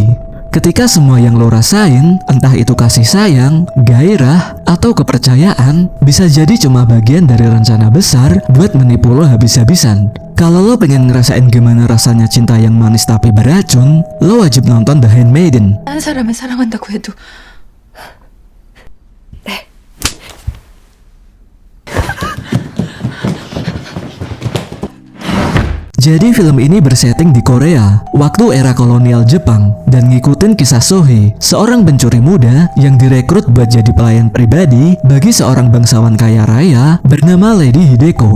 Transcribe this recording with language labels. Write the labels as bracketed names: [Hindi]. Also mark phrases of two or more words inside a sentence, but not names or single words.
[Indonesian] Ketika semua yang lo rasain, entah itu kasih sayang, gairah, atau kepercayaan, bisa jadi cuma bagian dari rencana besar buat menipu lo habis-habisan. Kalau lo pengen ngerasain gimana rasanya cinta yang manis tapi beracun, lo wajib nonton The Handmaiden. [Korean] 한 사람을 사랑한다고 해도 [Indonesian] Jadi film ini bersetting di Korea, waktu era kolonial Jepang, dan ngikutin kisah Sohee, seorang pencuri muda yang direkrut buat jadi pelayan pribadi bagi seorang bangsawan kaya raya bernama Lady Hideko.